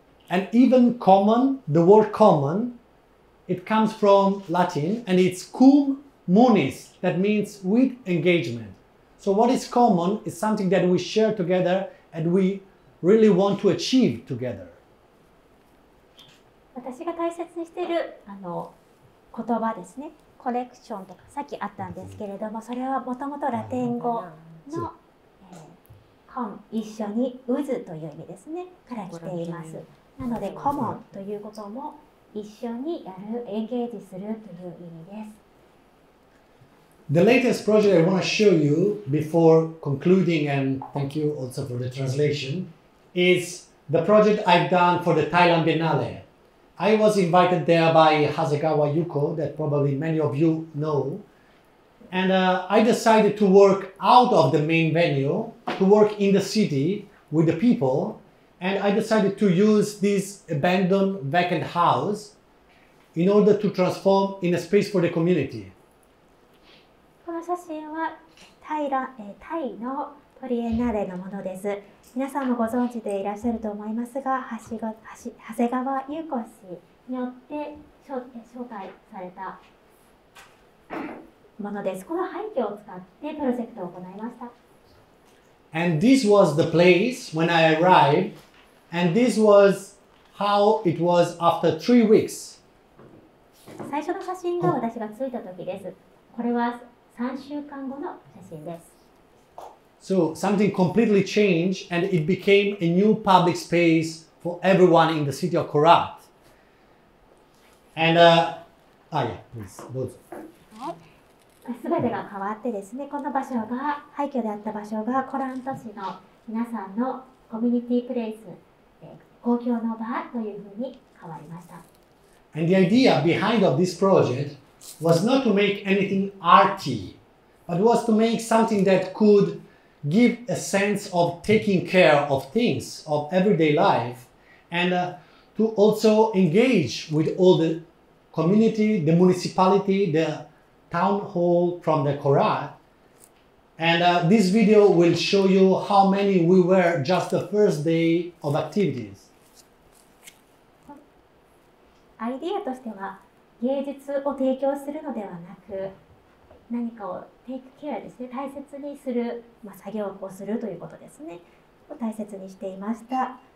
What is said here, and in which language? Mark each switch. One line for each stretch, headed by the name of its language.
English: And even common, the word common, it comes from Latin and it's cum munis, that means with engagement. So what is common is something that we share together and we really want to achieve together.
Japanese: 私が大切にしている言葉ですね。コレクションとかさっきあったんですけれども、それはもともとラテン語の一緒に渦という意味ですねから来ています。なのでコモンということも一緒にやる、エンゲージするという意味です。
English: The latest project I want to show you before concluding, and thank you also for the translation, is the project I've done for the Thailand Biennale. I was invited there by Hasegawa Yuko, that probably many of you know, and I decided to work out of the main venue, to work in the city with the people, and I decided to use this abandoned vacant house in order to transform in a space for the community.
Japanese: この写真はタイのトリエンナーレのものです。皆さんもご存知でいらっしゃると思いますが、長谷川優子氏によって紹介されたものです。この廃墟を使ってプロジェクトを行いました。
English: And this was the place when I arrived, and this was how it was after 3 weeks.
Japanese: 最初の写真が私が着いた時です。これは3週間後の写真です。
English: So something completely changed, and it became a new public space for everyone in the city of Korat. And please, どうぞ。
Japanese: すべてが変わってですね、この場所が廃墟であった場所がコラント市の皆さんのコミュニティプレイス、公共の場というふうに変わりました。
English: And the idea behind of this project was not to make anything arty, but was to make something that could give a sense of taking care of things, of everyday life, and to also engage with all the community, the municipality, the town hall from the Korat. And this video will show you how many we were just the first day of activities.
Japanese: アイディアとしては芸術を提供するのではなく、何かをテイクケアですね、大切にする、作業をするということですね、を大切にしていました。